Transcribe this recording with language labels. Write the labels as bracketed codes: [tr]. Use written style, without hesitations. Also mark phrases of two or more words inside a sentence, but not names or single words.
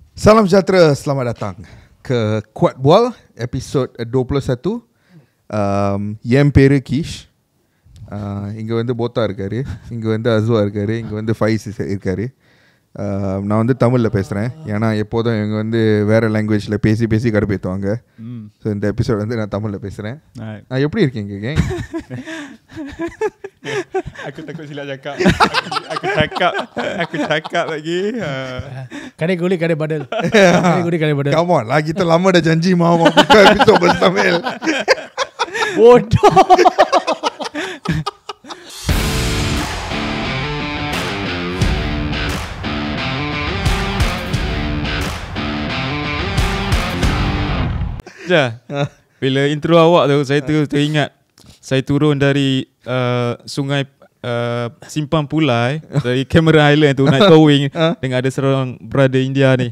[ms] Salam sejahtera, selamat datang ke Kuat Bual episod 21. [ta] என் பேரு கீஷ். இங்கே வந்து போத்தா இருக்காரு, இங்கே வந்து அஸ்வா இருக்காரு, இங்கே வந்து ஃபைஸ் இருக்காரு. நான் வந்து தமிழில் பேசுகிறேன், ஏன்னா எப்போதும் இவங்க வந்து வேறு லாங்குவேஜில் பேசி பேசி கடுப்பேற்றுவாங்க. ஸோ இந்த எபிசோட் வந்து நான் தமிழில் பேசுகிறேன். நான் எப்படி இருக்கீங்க கேங்? [ms] Aku takut silap cakap. Aku cakap lagi. Kadai kulit, kadai badal. Kadai kulit, kadai badal. [en] Come on [ms] lah, kita lama dah janji mau buka episod bersamil. Bodoh. Bila intro awak tu, saya teringat saya turun dari sungai Simpang Pulai, dari Cameron Highland tu naik towing dengan ada seorang brother India ni.